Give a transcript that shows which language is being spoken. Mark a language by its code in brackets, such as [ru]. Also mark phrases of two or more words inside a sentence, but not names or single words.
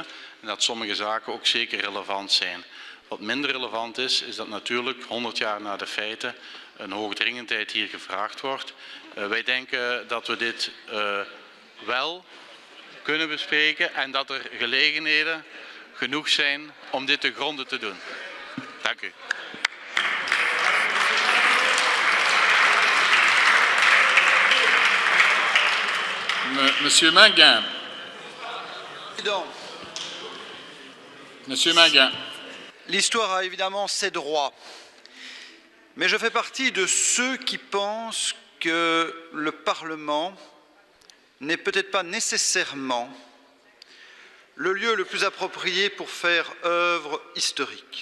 [nl] En dat sommige zaken ook zeker relevant zijn. Wat minder relevant is, is dat natuurlijk 100 jaar na de feiten een hoogdringendheid hier gevraagd wordt. Wij denken dat we dit wel kunnen bespreken en dat er gelegenheden genoeg zijn om dit te gronde te doen. Dank u. [fr] Monsieur Manguin. Monsieur Manguin. L'histoire a évidemment ses droits, mais je fais partie de ceux qui pensent que le Parlement n'est peut-être pas nécessairement le lieu le plus approprié pour faire œuvre historique.